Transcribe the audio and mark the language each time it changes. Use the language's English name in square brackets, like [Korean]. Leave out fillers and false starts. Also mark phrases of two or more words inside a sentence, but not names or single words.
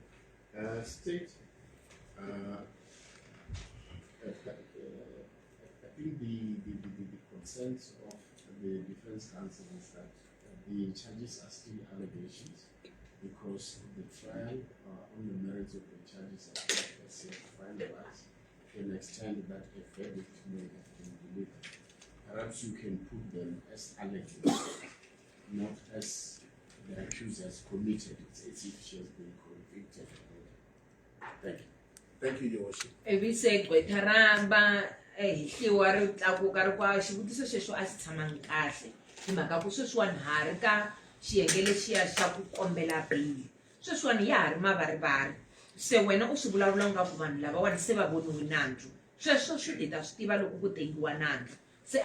[English] State, I think the concerns of the defense counsel is that the charges are still allegations because the trial on the merits of the charges are not finalized to an extent that a verdict may have been delivered. Perhaps you can put them as allegations, not as the accused has committed it, as if she has been convicted. Thank you. Thank you, Your Worship. [Tsonga] Ebi se gqwetha ramba hehliwa ri tlakuka ri kwa xivutiso xexo a xi tshamangi kahle hi mhaka ku sweswiwani ha ri ka xiyenge lexiya xa ku kombela bili sweswiwani ya ha ri mavarivari se wena u swi vulavula nga ku vanhu lavawani se va voniwe nandzu sweswo swi ta swi tiva loko ku tekiwa nandzu se